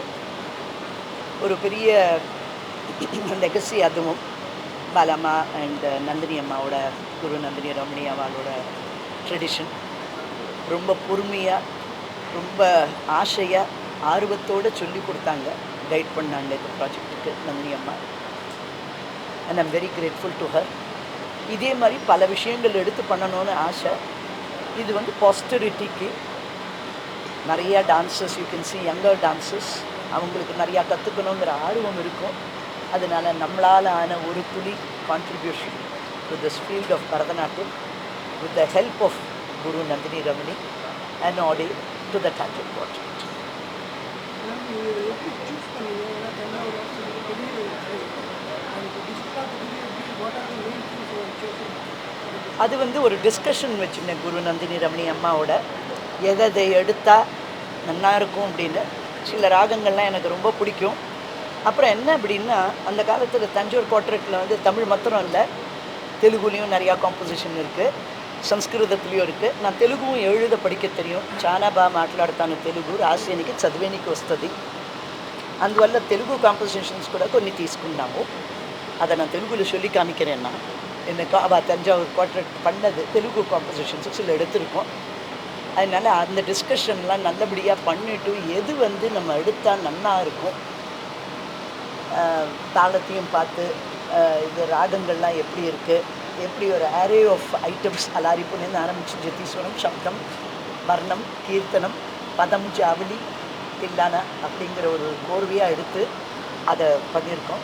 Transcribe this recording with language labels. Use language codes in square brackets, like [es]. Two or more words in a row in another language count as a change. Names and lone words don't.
[ta] ஒரு பெரிய லெகசி அதுவும் பாலம்மா அண்ட் நந்தினி அம்மாவோட குரு நந்தினி ரமணி அவளோட ட்ரெடிஷன் ரொம்ப பொறுமையாக ரொம்ப ஆசையாக ஆர்வத்தோடு சொல்லி கொடுத்தாங்க, கைட் பண்ணாங்க இந்த ப்ராஜெக்ட்டுக்கு நந்தினி அம்மா. [en] and I'm very grateful to her. [ta] இதே மாதிரி பல விஷயங்கள் எடுத்து பண்ணணும்னு ஆசை. இது வந்து பாஸ்டரிட்டிக்கு நிறையா டான்ஸஸ் [en] you can see younger dancers [ta] அவங்களுக்கு நிறையா கற்றுக்கணுங்கிற ஆர்வம் இருக்கும். அதனால் நம்மளால் ஆன ஒரு துளி [en] contribution to this field of Bharatanatyam with the help of Guru Nandini Ramani, an ode to the Tanjore Quartet. [ta] அது வந்து ஒரு டிஸ்கஷன் வச்சுருந்தேன் குரு நந்தினி ரமணி அம்மாவோட, எதை எடுத்தால் நல்லா இருக்கும் அப்படின்னு. சில ராகங்கள்லாம் எனக்கு ரொம்ப பிடிக்கும். அப்புறம் என்ன அப்படின்னா, அந்த காலத்தில் தஞ்சோர் குவார்டெட்டில் வந்து தமிழ் மாத்திரம் இல்லை, தெலுங்குலேயும் நிறையா காம்போசிஷன் இருக்குது, సంస్కృతத்துலேயும் இருக்குது. நான் తెలుగుவும் எழுத படிக்க தெரியும். [te] చాలా బాగా మాట్లాడతాను తెలుగు, రాసేనికి చదివేనికి వస్తుంది. అందువల్ల తెలుగు కాంపోజిషన్స్ కూడా కొన్ని తీసుకున్నాము. [ta] அதை நான் தெலுங்குல சொல்லி காமிக்கிறேன்னா, எனக்கு தஞ்சாவூர் குவார்டெட் பண்ணது தெலுங்கு காம்போசிஷன்ஸு சில எடுத்திருக்கோம். அதனால் அந்த டிஸ்கஷன்லாம் நல்லபடியாக பண்ணிவிட்டு எது வந்து நம்ம எடுத்தால் நல்லா இருக்கும், தாளத்தையும் பார்த்து இது ராகங்கள்லாம் எப்படி இருக்குது, எப்படி ஒரு [en] array of items [ta] அலாரிப்புன்னு ஆரம்பித்து ஜத்தீஸ்வரம், சப்தம், வர்ணம், கீர்த்தனம், பதம், ஜாவளி, தில்லானா அப்படிங்கிற ஒரு கோர்வையாக எடுத்து அதை பண்ணியிருக்கோம்.